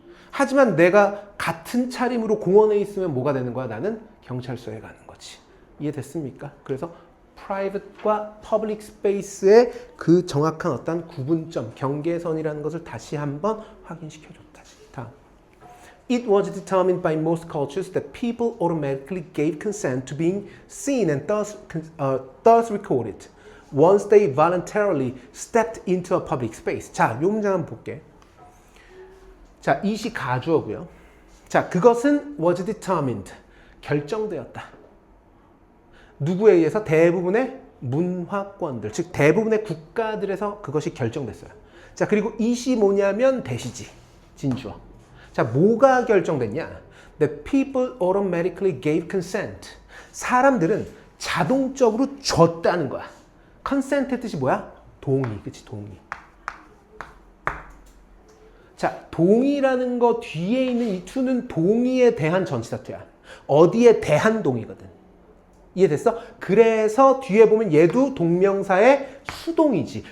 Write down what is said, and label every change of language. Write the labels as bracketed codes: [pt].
[ko] 하지만 내가 같은 차림으로 공원에 있으면 뭐가 되는 거야? 나는 경찰서에 가는 거지. 이해됐습니까? 그래서 private과 [en] public space [ko] 의 그 정확한 어떤 구분점, 경계선이라는 것을 다시 한번 확인시켜줬다지. 다음. [en] It was determined by most cultures that people automatically gave consent to being seen and thus recorded once they voluntarily stepped into a public space. [ko] 자, 이 문장 한번 볼게. 자, 이시 가주어고요. 자, 그것은 [en] was determined. [ko] 결정되었다. 누구에 의해서? 대부분의 문화권들, 즉 대부분의 국가들에서 그것이 결정됐어요. 자, 그리고 이시 뭐냐면 대시지, 진주어. 자, 뭐가 결정됐냐? [en] The people automatically gave consent. [ko] 사람들은 자동적으로 줬다는 거야. consent의 뜻이 뭐야? 동의, 그치? 동의. 자, 동의라는 거 뒤에 있는 이 to는 동의에 대한 전치사투야. 어디에 대한 동의거든. 이해됐어? 그래서 뒤에 보면 얘도 동명사의 수동이지.